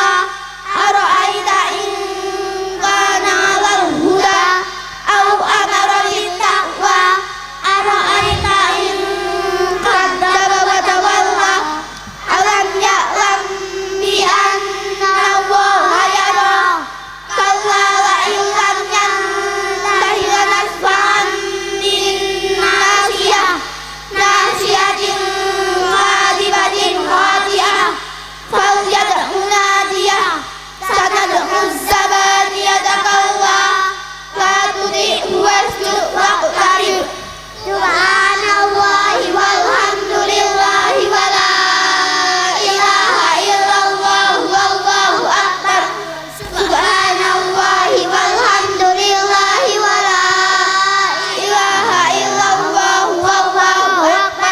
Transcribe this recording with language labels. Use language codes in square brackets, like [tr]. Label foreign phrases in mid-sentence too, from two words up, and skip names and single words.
[ar] أرأيت إن كان على الهدى أو أمر بالتقوى. أرأيت إن كذب وتولى. ألم يعلم بأن الله يرى. كلا لئن لم ينته لنسفعا بالناصية. ناصية كاذبة خاطئة. فليدع ناديه. سندع الزبانية كلا. لا تطعه واسجد واقترب. سبحان الله والحمد لله ولا إله إلا الله والله أكبر. سبحان الله والحمد لله ولا إله إلا الله والله أكبر.